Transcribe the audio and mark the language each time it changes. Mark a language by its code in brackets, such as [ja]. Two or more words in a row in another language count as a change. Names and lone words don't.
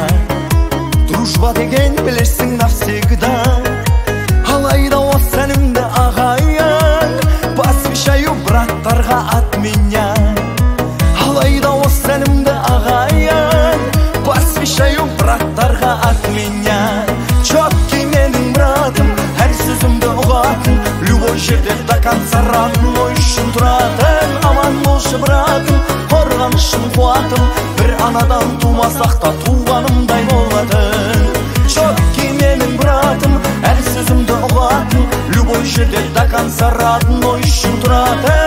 [kk] Дружба деген білерсің навсегда. Алайда о сәнімді ағайын, [ru] посвящаю браттарға от меня. [kk] Алайда о сәнімді ағайын, [ru] посвящаю браттарға от меня. [kk] Четкий менің братым, әр сөзімді ұғатын, любой жерде [ru] до конца родной [kk] үшін тұратын. Аман болшы братым, қорғанышым қуатым, бір анадан тумасақ та туғанымдай болатын. Четкий менің братым, әр сөзімді ұғатын, любой жерде [ru] до конца родной [kk] үшін тұратын.